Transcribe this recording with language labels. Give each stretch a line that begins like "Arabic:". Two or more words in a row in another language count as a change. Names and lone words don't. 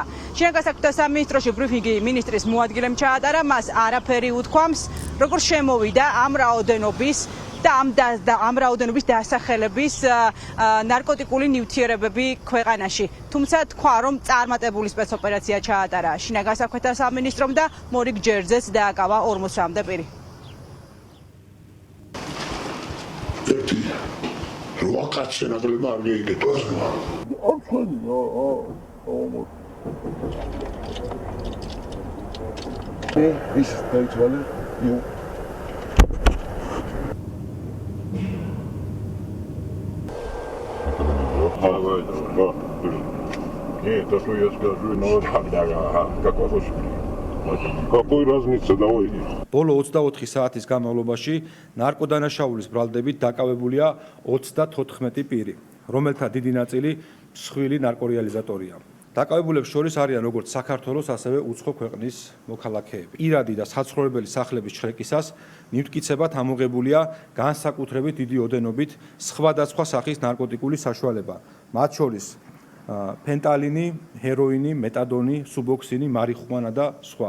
Georgian: შინაგან საქმეთა სამინისტროში ბრიფინგი მინისტრის მოადგილემ ჩაატარა, მას არაფერი უთქვამს, როგორ შემოვიდა ამ რაოდენობის დასახელების ნარკოტიკული ნივთიერებები ქვეყანაში. თუმცა თქვა, რომ წარმატებული სპეცოპერაცია ჩაატარა შინაგან საქმეთა სამინისტრომ და მორიგ ჯერზეც დააკავა 40-მდე პირი.
Russian: Нет, то, что я скажу, но как вас Какой разница, давайте.
Georgian: ბოლო 24 საათის განმავლობაში ნარკოდანაშაულის ბრალდებით დაკავებულია 34 პირი, რომელთა დიდი ნაწილი მსხვილი ნარკორეალიზატორია. დაკავებულებს შორის არიან როგორც საქართველოს, ასევე უცხო ქვეყნის მოქალაქეები. პირადი და საცხოვრებელი სახლების შრეკისას ნივთმტკიცებად ამოღებულია განსაკუთრებით დიდი ოდენობით სხვადასხვა სახის ნარკოტიკული საშუალება, მათ შორის ფენტალინი, ჰეროინი, მეტადონი, სუბოქსინი, მარიხუანა და სხვა.